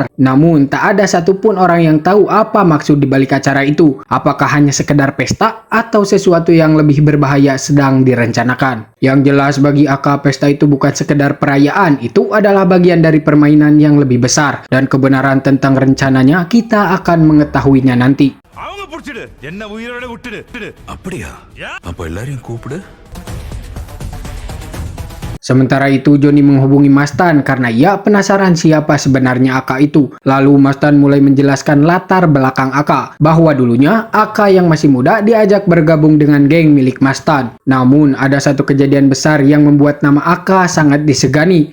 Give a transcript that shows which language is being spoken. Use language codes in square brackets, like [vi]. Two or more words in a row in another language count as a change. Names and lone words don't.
[id] Namun, tak ada satupun orang yang tahu apa maksud dibalik acara itu. Apakah hanya sekedar pesta atau sesuatu yang lebih berbahaya sedang direncanakan? Yang jelas bagi Aka, pesta itu bukan sekedar perayaan. Itu adalah bagian dari permainan yang lebih besar. Dan kebenaran tentang rencananya kita akan mengetahuinya nanti. [ta] அப்படியா அப்ப எல்லாரையும் கூப்பிடு. [id] Sementara itu Johnny menghubungi Mastan karena ia penasaran siapa sebenarnya Aka itu. Lalu Mastan mulai menjelaskan latar belakang Aka, bahwa dulunya Aka yang masih muda diajak bergabung dengan geng milik Mastan. Namun ada satu kejadian besar yang membuat nama Aka sangat disegani.